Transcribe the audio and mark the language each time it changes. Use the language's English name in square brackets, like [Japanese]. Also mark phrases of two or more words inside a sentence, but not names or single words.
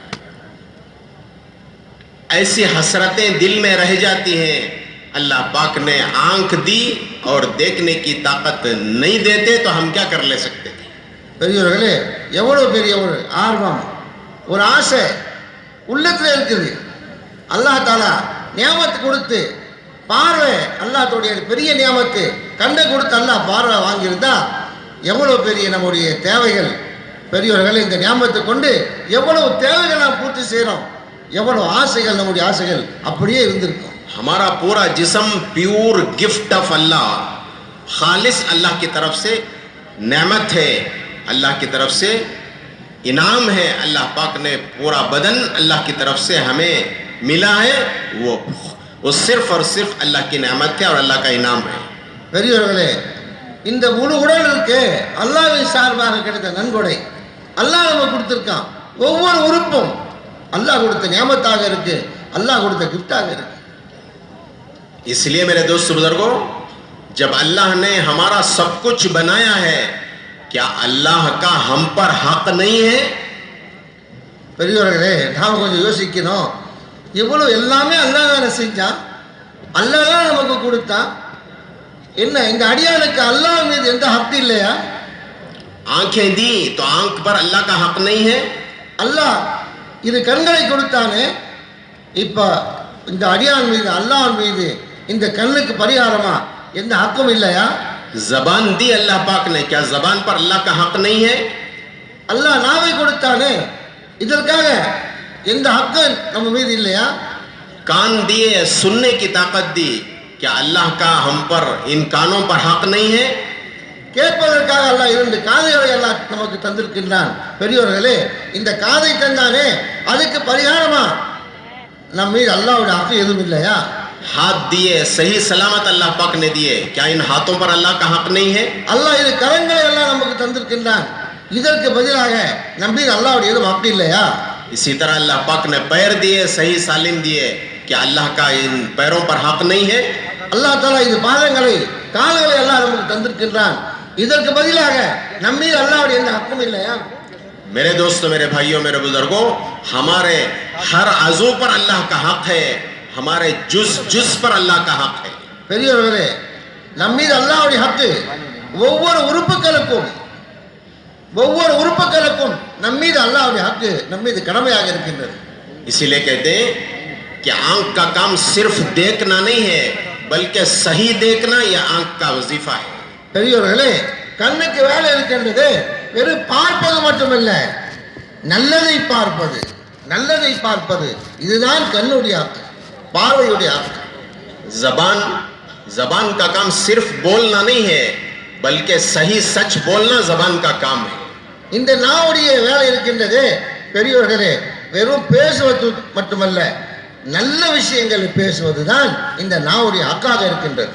[Hindi] ऐसी हसरतें दिल में रह जाती हैं. अल्लाह पाक ने आंख दी और देखने की ताकत नहीं देते तो हम क्या कर ले सकते थे. [Tamil] பெரியவர்களே, எவ்வளோ பெரிய ஒரு ஆர்வம், ஒரு ஆசை உள்ளத்தில் இருக்குது. அல்லாஹ் தாலா நியாமத்து கொடுத்து பார்வை, அல்லாஹ்வுடைய பெரிய நியாமத்து, கண்ணை கொடுத்து அல்லாஹ் பார்வை வாங்கியிருந்தா எவ்வளோ பெரிய நம்முடைய தேவைகள். பெரியவர்களே, இந்த நியாமத்தை கொண்டு எவ்வளவு தேவைகள் நாம் பூர்த்தி செய்கிறோம், எவ்வளோ ஆசைகள், நம்முடைய ஆசைகள் அப்படியே இருந்திருக்கும். [Hindi] हमारा पूरा जिस्म [English] pure gift of Allah, [Hindi] खालिस अल्लाह की तरफ से नेमत है, अल्लाह की तरफ से इनाम है. अल्लाह पाक ने पूरा बदन अल्लाह की तरफ से हमें मिला है. वो सिर्फ और सिर्फ अल्लाह की नेमत है और अल्लाह का इनाम है. [Tamil] பெரியவர்களே, இந்த முழு உடலுக்கு அல்லாஹ்வின் சார்பாக கிடைத்த நன்கொடை அல்லாஹ் நம்ம கொடுத்துருக்கான். ஒவ்வொரு உறுப்பும் அல்லாஹ் கொடுத்த நியாமத்தாக இருக்கு, அல்லாஹ் கொடுத்த கிஃப்டாக இருக்கு. [Hindi] इसलिए मेरे दोस्त बुजुर्गों, जब अल्लाह ने हमारा सब कुछ बनाया है, क्या अल्लाह का हम पर हक नहीं है? [Tamil] பெரியவர்களே, நாம் கொஞ்சம் யோசிக்கணும். இவ்வளோ எல்லாமே அல்லாஹ் தானே செஞ்சான், அல்லாஹ் தான் நமக்கு கொடுத்தான். என்ன இந்த அடியானுக்கு அல்லாஹ் மீது எந்த ஹக்கு இல்லையா? [Hindi] आंखें दी तो आंख पर अल्लाह का हक नहीं है? [Tamil] அல்லாஹ் இது கண்களை கொடுத்தானே, இப்போ இந்த அடியான் மீது, அல்லாஹ் மீது இந்த கண்ணுக்கு பரிகாரமா எந்த ஹக்கும் இல்லையா? [Hindi] जबान दी अल्लाह पाक ने, क्या जबान पर अल्लाह का हक नहीं है? [Tamil] அல்லாஹ் நாவை கொடுத்தானே, இதற்காக எந்த ஹக்கு நம்ம மீது இல்லையா? [Hindi] कान दिए, सुनने की ताकत दी, क्या अल्लाह का हम पर, इन कानों पर हक नहीं है? [Tamil] கேட்பதற்காக அல்லாஹ் 2 காதுகளை அல்லாஹ் நமக்கு தந்திருக்கின்றான். பெரியவர்களே, இந்த காதை தந்தானே, அதுக்கு பரிகாரமா நம்ம மீது அல்லாஹ்வுடைய ஹக்கு எதுவும் இல்லையா? [Hindi] हाथ दिए, सही सलामत अल्लाह पाक ने दिए, क्या इन हाथों पर अल्लाह का हक नहीं है? [Tamil] அல்லாஹ் இது கரங்களை எல்லாம் நமக்கு தந்திருக்கின்றான், இதற்கு பதிலாக நம்ம மீது அல்லாஹ்வுடைய எதுவும் ஹக்கு இல்லையா? [Hindi] इसी तरह अल्लाह पाक ने पैर दिए, सही सालिम दिए, क्या अल्लाह का इन पैरों पर हक नहीं है? [Tamil] அல்லாஹ் தாலா இது பாதங்களை, கால்களை எல்லாம் நமக்கு தந்திருக்கின்றான், இதற்கு பதிலாக நம்ம மீது அல்லாஹ்வுடைய எந்த ஹக்கும் இல்லையா? [Hindi] मेरे दोस्तों, मेरे भाइयों, मेरे बुजुर्गों, हमारे हर आज़ू पर अल्लाह का हक है, हमारे जुज पर अल्लाह का हक है. [Tamil] பெரியவர்களே, நம்ம மீது அல்லாஹ்வுடைய ஹக்கு ஒவ்வொரு உறுப்புகளுக்கும் நம்ம மீது அல்லாஹ்வுடைய ஹக்கு நம்ம மீது கடமையாக இருக்கின்றது. [Hindi] इसीलिए कहते हैं कि आंख का काम सिर्फ देखना नहीं है, बल्कि सही देखना यह आंख का वजीफा है. [Tamil] பெரியவர்களே, கண்ணுக்கு வேலை இருக்கின்றது, வெறும் பார்ப்பது மட்டுமல்ல, நல்லதை பார்ப்பது இதுதான் கண்ணுடைய ஹக்கு, பார்வையுடைய ஹக்கு. [Hindi] जबान का काम सिर्फ बोलना नहीं है, बल्कि सही सच बोलना जबान का काम है. [Tamil] இந்த நாவுடைய வேலை இருக்கின்றது பெரியவர்களே, வெறும் பேசுவது மட்டுமல்ல, நல்ல விஷயங்களை பேசுவதுதான் இந்த நாவுடைய ஹக்காக இருக்கின்றது.